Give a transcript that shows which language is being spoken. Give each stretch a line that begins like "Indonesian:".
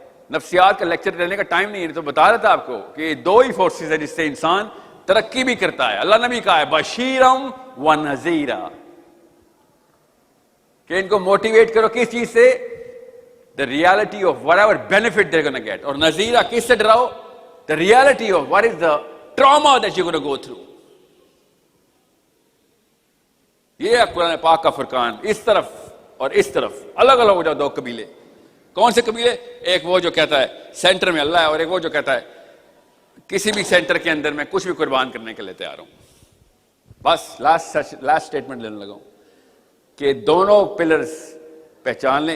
Urdu: نفسیات کا لیکچر دینے کا ٹائم نہیں ہے، تو بتا رہا تھا آپ کو کہ دو ہی فورسز ہیں جس سے انسان ترقی بھی کرتا ہے. اللہ نے بھی کہا ہے بشیرم و نذیرا کہ ان کو موٹیویٹ کرو کس چیز سے؟
English: the reality of whatever benefit they're going to get.
Urdu: اور نذیرا کس سے ڈراؤ؟
English: the reality of what is the trauma that you're going to go through.
Urdu: یہ ہے قرآن پاک کا فرقان. اس طرف اور اس طرف الگ الگ ہو جاؤ دو قبیلے. کون سے قبیلے؟ ایک وہ جو کہتا ہے سینٹر میں اللہ ہے، اور ایک وہ جو کہتا ہے کسی بھی سینٹر کے اندر میں کچھ بھی قربان کرنے کے لیے تیار ہوں. بس لاسٹ اسٹیٹمنٹ لینے لگا ہوں کہ دونوں پلرز پہچان لیں.